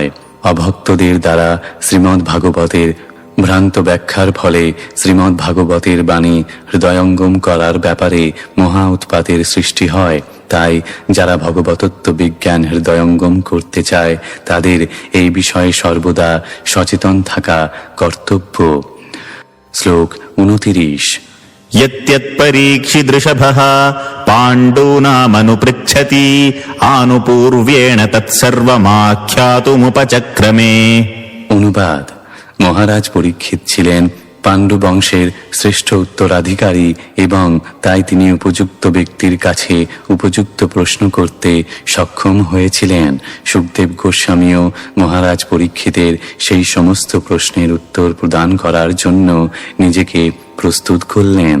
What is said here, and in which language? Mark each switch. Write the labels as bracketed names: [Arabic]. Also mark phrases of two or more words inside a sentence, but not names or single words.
[Bangla] অভক্তদের দ্বারা শ্রীমদ্ ভাগবতের ভ্রান্ত ব্যাখ্যার ফলে শ্রীমদ্ ভাগবতের বাণী হৃদয়ঙ্গম করার ব্যাপারে মহা উৎপাতের সৃষ্টি হয়। তাই যারা ভগবতত্ব বিজ্ঞান হৃদয়ঙ্গম করতে চায় তাদের এই বিষয়ে সর্বদা সচেতন থাকা কর্তব্য। শ্লোক 29। [Sanskrit] यत्यत्परीक्षिदृषभः पाण्डूनामनुपृच्छति आनुपूर्व्येण तत्सर्वमाख्यातुमुपचक्रमे। [Bangla] অনুবাদ: মহারাজ পরীক্ষিত ছিলেন পাণ্ডু বংশের শ্রেষ্ঠ উত্তরাধিকারী এবং তাই তিনি উপযুক্ত ব্যক্তির কাছে উপযুক্ত প্রশ্ন করতে সক্ষম হয়েছিলেন। সুখদেব গোস্বামীও মহারাজ পরীক্ষিতের সেই সমস্ত প্রশ্নের উত্তর প্রদান করার জন্য নিজেকে প্রস্তুত করলেন।